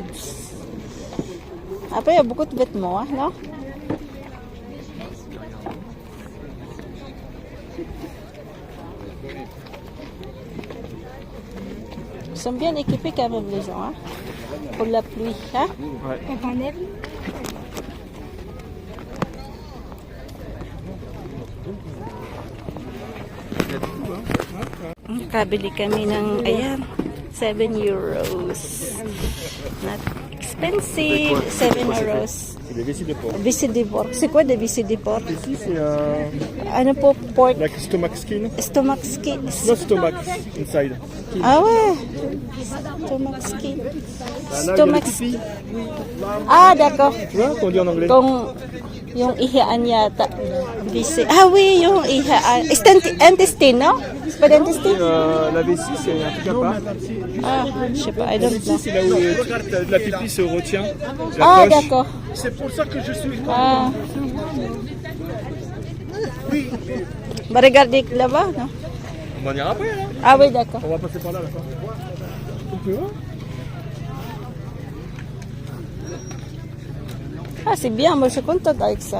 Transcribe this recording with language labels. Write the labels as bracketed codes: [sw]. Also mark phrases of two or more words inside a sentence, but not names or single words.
[fr] Après, il y a beaucoup de vêtements, hein, non? Ils sont bien équipés quand même, les gens, hein? Pour la pluie, hein? Ouais. [tl] Kabili kami ng, ayan, 7 euros. [en] Not expensive, 7 euros. [fr] C'est des vessies de porc. Vessies de porc. C'est quoi des vessies de porc? Ici, c'est [tl] Ano po, pork? [en] like stomach skin. Stomach skin. Not stomach, inside. [fr] Ah ouais. [en] Stomach skin. [fr] Là, [en] Stomach [fr] il y a le [en] skin. [fr] pipi. Ah, d'accord. Tu vois, qu'on dit en anglais. [tl] Kung yung ihian yata. Visi. Ah oui, yung ihian. Intestine, no? [fr] C'est pas d'intestine? La vessie, c'est un truc à part. Ah, je sais pas. [en] I don't [fr] Ici, [en] know. [fr] c'est là où la pipi se retient. La Ah, poche. d'accord. C'est pour ça que je suis. Ah. Va regarder là-bas, non? On va en ira après, là. Ah oui, d'accord. On va passer par là, là. On peut voir. Ah, c'est bien, moi je suis contente avec ça.